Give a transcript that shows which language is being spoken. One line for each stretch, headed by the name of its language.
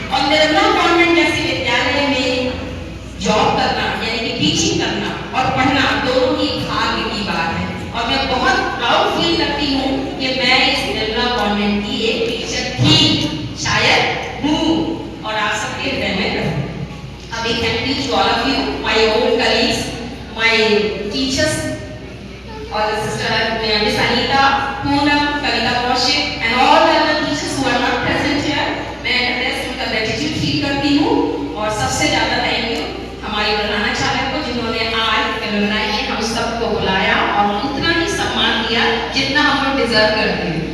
Hindi: और निर्मला कॉन्वेंट जैसे विद्यालय में जॉब करना यानी कि टीचिंग करना और पढ़ना दोनों ही भाग्य की बात है। और मैं बहुत प्राउड फील करती हूँ कि मैं इस निर्मला कॉन्वेंट की एक टीचर थी, शायद हूँ और आप सबके हृदय में रहूँ।
English: अभी thank you to all of you, my own colleagues, my teachers, or the sister Miss Anita, Poonam, Kavita Kaushik, and all the other teachers who are not present here.
Hindi: मैं अड्रेस उनका ग्रेटिट्यूड फील करती हूँ और सबसे ज्यादा thank you हमारे प्रधानाचार्य को जिन्होंने आज अलुमनाई ने हम सबको बुलाया और उतना ही सम्मान दिया जितना हम लोग डिजर्व करते हैं।